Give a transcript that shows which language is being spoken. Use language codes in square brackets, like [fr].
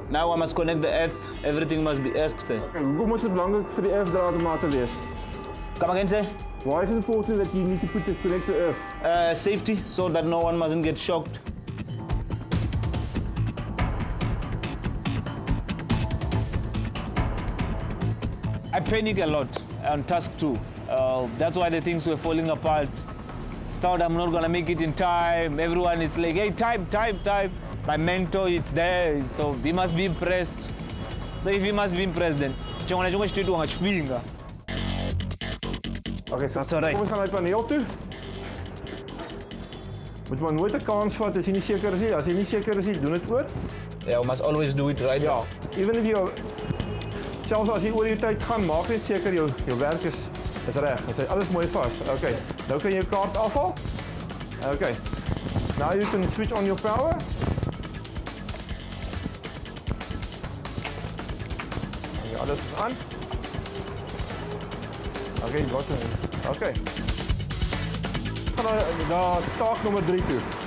[en] Now I must connect the earth. Everything must be earthed. [af] En hoekom is dit belangrik vir die earth draad om aan te wees? [en] Come again, sir? Why is it important that you need to connect the earth? Safety, so that no one mustn't get shocked. I panic a lot on task 2. That's why the things were falling apart. Thought I'm not gonna make it in time. Everyone is like, hey, time. My mentor, it's there, so he must be impressed. So if he must be impressed, then Okay, so that's all right. [af] Kom ons gaan uit paneel toe. Moet maar nooit 'n kans vat as jy nie seker is nie. As jy nie seker is nie, doen dit oor. [en] Yeah, we must always do it right. [af] Ja, [en] even if you [af] selfs as jy oor die tyd gaan, maak net seker jou werk is reg. Dit is alles mooi vas. Okay. Nou kan jy jou kaart afhaal. Okay. [en] Now you can switch on your power. [af] Ja, alles is aan. [en] Okay, got it. Okay. [af] Gaan na taak nommer 3 toe.